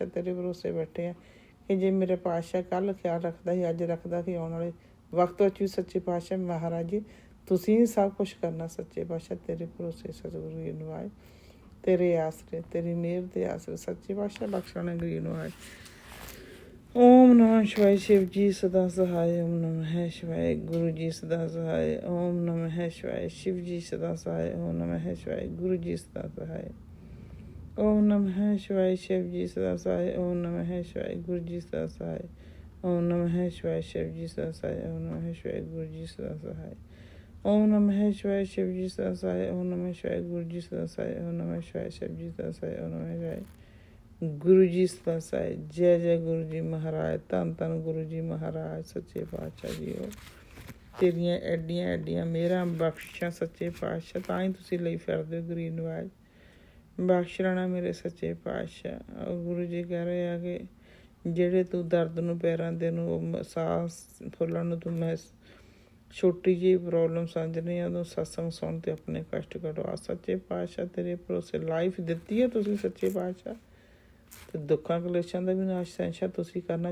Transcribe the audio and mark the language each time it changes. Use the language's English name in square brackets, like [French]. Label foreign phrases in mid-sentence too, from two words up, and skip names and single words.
[Punjabi] ਤੇਰੇ ਭਰੋਸੇ ਬੈਠੇ ਆ ਕਿ ਜੇ ਮੇਰੇ ਪਾਤਸ਼ਾਹ ਕੱਲ੍ਹ ਖਿਆਲ ਰੱਖਦਾ ਸੀ, ਅੱਜ ਰੱਖਦਾ ਸੀ, ਆਉਣ ਵਾਲੇ ਵਕਤ ਵਿੱਚ ਵੀ ਸੱਚੇ ਪਾਤਸ਼ਾਹ ਮਹਾਰਾਜ ਜੀ ਤੁਸੀਂ ਸਭ ਕੁਛ ਕਰਨਾ ਸੱਚੇ ਪਾਤਸ਼ਾਹ। ਤੇਰੇ ਭਰੋਸੇ ਸਤਿਗੁਰੂ ਗਰੀਬ ਨਵਾਜ, ਤੇਰੇ ਆਸਰੇ, ਤੇਰੀ ਮਿਹਰ ਦੇ ਆਸਰੇ ਸੱਚੇ ਪਾਤਸ਼ਾਹ ਬਖਸ਼ਣਾ ਗਰੀਬ ਨਵਾਜ। [Hindi] ओम नमः शिवाय शिव जी सदा सहाय। ओम नमः शिवाय गुरु जी सदा सहाय। ओम नमः शिवाय शिव जी सदा सहाय। ओम नमः शिवाय गुरु जी सदा सहाय। ओम नमः शिवाय शिव जी सदा सहाय। ओम नमः शिवाय गुरु जी सदा सहाय। ओम नमः शिवाय शिव जी सदा सहाय। ओम नमः शिवाय गुरु जी सदा सहाय। ओम नमः शिवाय शिव जी सदा सहाय। ओम नमः शिवाय गुरु जी सदा सहाय। ओम नमः शिवाय शिव जी सदा सहाय। ओम नमः शिवाय गुरु जी सदा सहाय। जय जय गुरु जी महाराज। [Punjabi] ਧੰਨ ਧੰਨ ਗੁਰੂ ਜੀ ਮਹਾਰਾਜ ਸੱਚੇ ਪਾਤਸ਼ਾਹ ਜੀ। ਤੇਰੀਆਂ ਐਡੀਆਂ ਐਡੀਆਂ ਮਿਹਰਾਂ ਬਖਸ਼ਿਸ਼ਾਂ ਸੱਚੇ ਪਾਤਸ਼ਾਹ, ਤਾਂ ਹੀ ਤੁਸੀਂ ਲਈ ਫਿਰਦੇ ਹੋ ਗਰੀਬ ਨਵਾਜ਼। ਬਖਸ਼ ਲੈਣਾ ਮੇਰੇ ਸੱਚੇ ਪਾਤਸ਼ਾਹ। [Hindi] गुरु जी कह रहे हैं कि [Punjabi] ਜਿਹੜੇ ਤੂੰ ਦਰਦ ਨੂੰ ਪੈਰਾਂ ਦੇ ਨੂੰ ਸਾਹ ਫੁੱਲਣ ਨੂੰ ਤੂੰ ਮੈਂ ਛੋਟੀ ਜਿਹੀ ਪ੍ਰੋਬਲਮ ਸਮਝਣੀ ਆ, ਉਦੋਂ ਸਤਸੰਗ ਸੁਣ ਤੇ ਆਪਣੇ ਕਸ਼ਟ ਕਢਵਾ ਸੱਚੇ ਪਾਤਸ਼ਾਹ। ਤੇਰੇ ਭਰੋਸੇ ਲਾਈਫ ਦਿੱਤੀ ਹੈ ਤੁਸੀਂ ਸੱਚੇ ਪਾਤਸ਼ਾਹ, ਤੇ ਦੁੱਖਾਂ ਕਲੇਸ਼ਾਂ ਦਾ ਵੀ ਨਾਸ਼ ਸਹਿਨਸ਼ਾਹ ਤੁਸੀਂ ਕਰਨਾ।